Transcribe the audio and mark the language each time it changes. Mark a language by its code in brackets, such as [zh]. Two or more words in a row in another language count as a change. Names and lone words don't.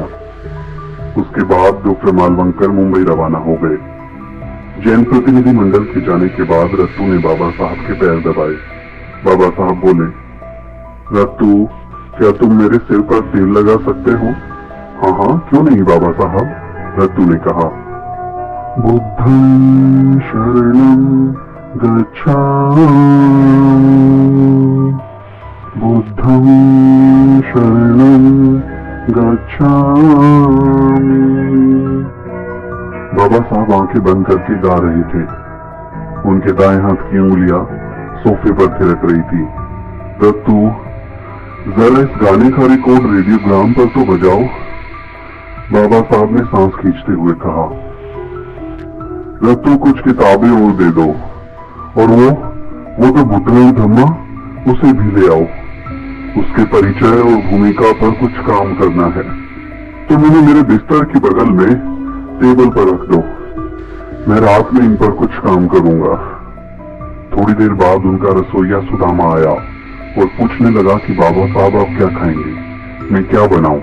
[hi] उसके बाद डॉक्टर मालवंकर मुंबई रवाना हो गए। जैन प्रतिनिधिमंडल के जाने के बाद रत्तू ने बाबा साहब के पैर दबाए। बाबा साहब बोले, रत्तू, क्या तुम मेरे सिर पर तेल लगा सकते हो? हाँ, क्यों नहीं बाबा साहब, रत्तू ने कहा। [pi] बुद्धं शरणं गच्छामि, बुद्धं शरणं गच्छामि। [hi] बाबा साहब आंखें बंद करके गा रहे थे। उनके दाएं हाथ की उंगलियां सोफे पर थिरक रही थी। रत्तू, जरा इस गाने का रिकॉर्ड रेडियोग्राम पर तो बजाओ, बाबा साहब ने सांस खींचते हुए कहा। रत्तू, कुछ किताबें और दे दो, और वो तो बुद्धं धम्मा, उसे भी ले आओ। उसके परिचय और भूमिका पर कुछ काम करना है। तुम उन्हें मेरे बिस्तर के बगल में टेबल पर रख दो। मैं रात में इन पर कुछ काम करूंगा। थोड़ी देर बाद उनका रसोइया सुदामा आया और पूछने लगा कि बाबा साहब आप क्या खाएंगे, मैं क्या बनाऊं?